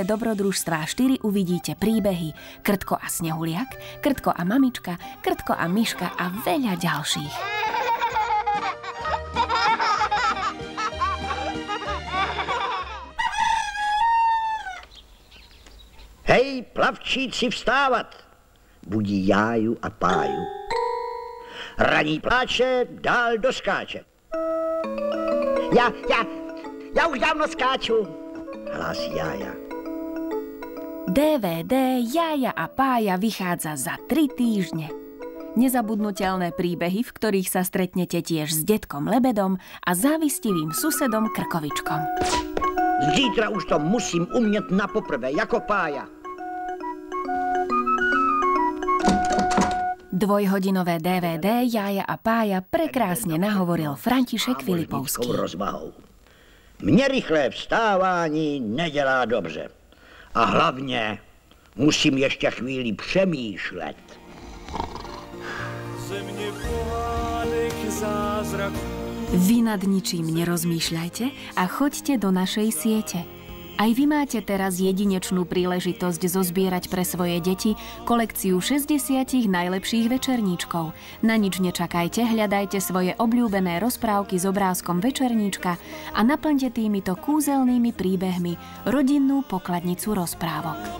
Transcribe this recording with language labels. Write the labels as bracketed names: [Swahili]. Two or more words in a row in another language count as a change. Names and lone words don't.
[Slovak] dobrodružstvá 4 uvidíte príbehy Krtko a Snehuliak, Krtko a mamička, Krtko a myška a veľa ďalších. [Czech] Hej, plavčíci, vstávat! Budí Jáju a Páju. Raní pláče, dál doskáče. Já už dávno skáču, hlásí Jája. [Slovak] DVD Jája a Pája vychádza za 3 týždne. Nezabudnutelné príbehy, v ktorých sa stretnete tiež s detkom Lebedom a závistivým susedom Krkovičkom. [Czech] Zítra už to musím umět na poprvé, jako Pája. [Slovak] Dvojhodinové DVD Jája a Pája prekrásne nahovoril František Filipovský. [Czech] Mně rychlé vstávání nedělá dobře. A hlavně musím ještě chvíli přemýšlet. [Slovak] Vy nad ničím nerozmýšľajte a choďte do našej siete. Aj vy máte teraz jedinečnú príležitosť zozbierať pre svoje deti kolekciu 60 najlepších večerníčkov. Na nič nečakajte, hľadajte svoje obľúbené rozprávky s obrázkom večerníčka a naplňte týmito kúzelnými príbehmi rodinnú pokladnicu rozprávok.